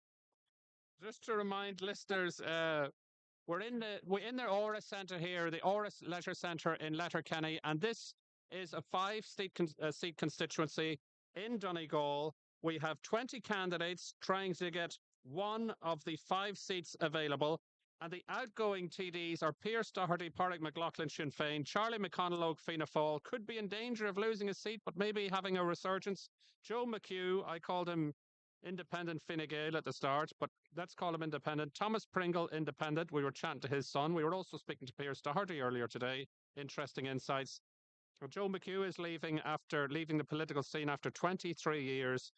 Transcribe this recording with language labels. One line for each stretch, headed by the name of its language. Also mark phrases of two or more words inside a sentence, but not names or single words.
English: we're in the Aura Centre here, the Aura Leisure Centre in Letterkenny, and this is a seat constituency in Donegal. We have 20 candidates trying to get one of the 5 seats available. And the outgoing TDs are Pierce Doherty, Pádraig McLaughlin, Sinn Féin, Charlie McConalogue, Fianna Fáil, could be in danger of losing a seat, but maybe having a resurgence. Joe McHugh, I called him independent Fine Gael at the start, but let's call him independent. Thomas Pringle, independent. We were chatting to his son. We were also speaking to Pierce Doherty earlier today. Interesting insights. Well, Joe McHugh is leaving the political scene after 23 years.